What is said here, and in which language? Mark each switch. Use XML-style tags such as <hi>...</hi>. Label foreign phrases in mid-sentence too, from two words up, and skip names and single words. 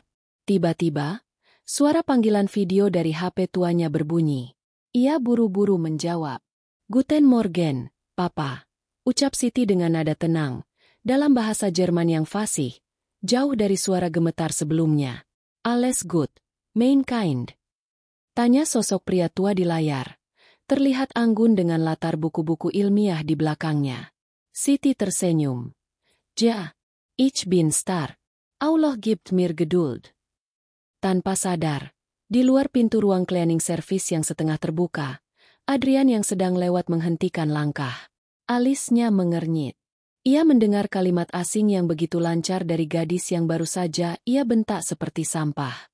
<id>Tiba-tiba, suara panggilan video dari HP tuanya berbunyi. Ia buru-buru menjawab.</id> <de>Guten Morgen, Papa.</de> <id>Ucap Siti dengan nada tenang, dalam bahasa Jerman yang fasih, jauh dari suara gemetar sebelumnya.</id> <de>Alles gut, mein Kind.</de> <id>Tanya sosok pria tua di layar. Terlihat anggun dengan latar buku-buku ilmiah di belakangnya. Siti tersenyum.</id> <de>Ja, ich bin stark. Allah gibt mir Geduld.</de> <id>Tanpa sadar, di luar pintu ruang</id> <en>cleaning service</en> <id>yang setengah terbuka, Adrian yang sedang lewat menghentikan langkah. Alisnya mengernyit. Ia mendengar kalimat asing yang begitu lancar dari gadis yang baru saja ia bentak seperti sampah.</id>